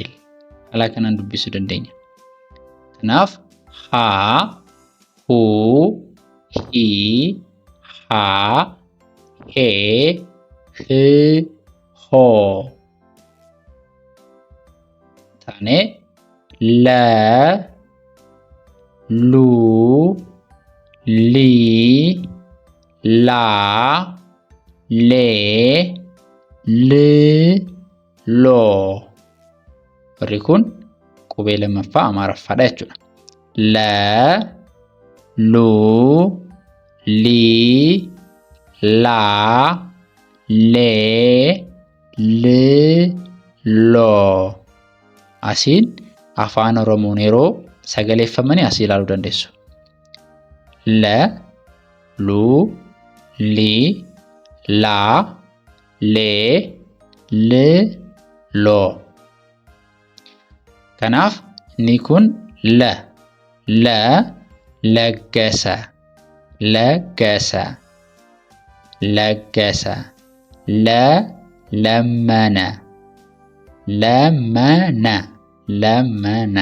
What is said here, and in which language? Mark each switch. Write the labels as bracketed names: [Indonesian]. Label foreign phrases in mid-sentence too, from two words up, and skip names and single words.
[Oromo] Haala kanaan dubbisuu dandeenya. Kanaaf haa, huu, hii, haa, hee, hii, hoo. Taanee la, luu, lii, laa, lee, lii, loo. Warri kun qubee lammaffaa Amaaraffaadha jechuudha. La, luu, lii, laa, lee, lii, loo. Asiin afaan Oromoon yeroo sagaleeffamanii asii ilaaluu dandeessu. La, luu, lii, laa, lee, lii, loo. Kanaaf inni kun la. La laggasa. Laggasa. Laggasa. La lammana. Lammana. Lammana.